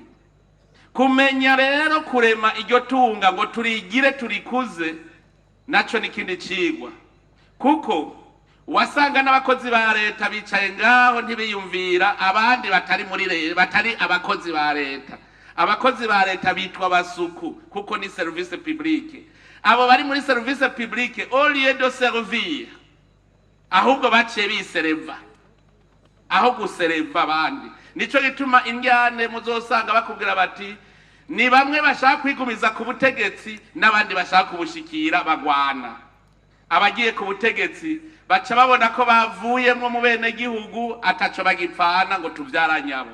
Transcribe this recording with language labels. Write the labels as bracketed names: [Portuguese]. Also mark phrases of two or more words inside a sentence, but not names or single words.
[Rundi] Kumenya rero kurema iryo tunga ngo turigire turikuze, naco nikindi cigwa, kuko wasanga n'abakozi ba leta bicaye ngaho ntibiyumvira abandi batari muri leta, batari abakozi ba leta. Abakozi ba leta bitwa basuku, kuko ni [French] service publique. [Rundi] Abo bari muri [French] service publique, au lieu de servir, [Rundi] ahubwo baciye bisereva, aho gusereva abandi. Nico gituma injyane muzosanga bakubwira bati ni bamwe bashaka kwigumiza ku butegetsi n'abandi bashaka kubushikira bagwana. Abagiye ku butegetsi baca babona ko bavuyemwo mu bene gihugu ataco bagipfana ngo tuvyaranyabo.